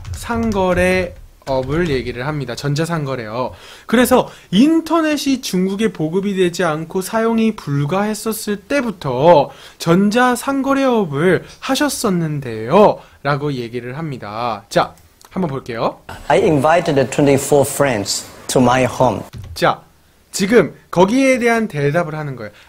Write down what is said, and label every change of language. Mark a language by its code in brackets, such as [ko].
[ko] 전자상거래업을 얘기를 합니다. 전자상거래업. 그래서 인터넷이 중국에 보급이 되지 않고 사용이 불가했었을 때부터 전자상거래업을 하셨었는데요 라고 얘기를 합니다. 자, 한번 볼게요. [en] I invited 24 friends to my home. [ko] 자, 지금 거기에 대한 대답을 하는 거예요.